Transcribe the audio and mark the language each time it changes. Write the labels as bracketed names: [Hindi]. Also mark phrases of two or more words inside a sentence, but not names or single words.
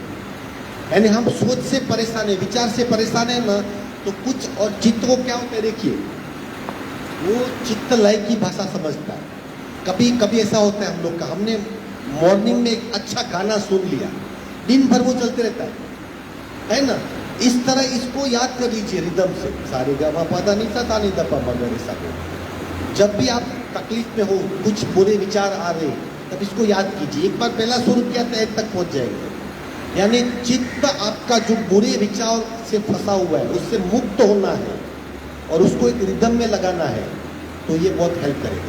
[Hindi] यानी हम सोच से परेशान है, विचार से परेशान है ना, तो कुछ, और चित्त को क्या होता है देखिए, वो चित्त लय की भाषा समझता है। कभी कभी ऐसा होता है हम लोग का, हमने मॉर्निंग में एक अच्छा गाना सुन लिया, दिन भर वो चलते रहता है ना? इस तरह इसको याद कर लीजिए रिदम से, सारे ग म प द नि सा नि द प म ग रे सा। जब भी आप तकलीफ में हो, कुछ बुरे विचार आ रहे, तब इसको याद कीजिए। एक बार पहला शुरू किया तो एक तक पहुंच जाएंगे। यानी चित्त आपका जो बुरे विचार से फंसा हुआ है उससे मुक्त होना है और उसको एक रिदम में लगाना है, तो ये बहुत हेल्प करेगा।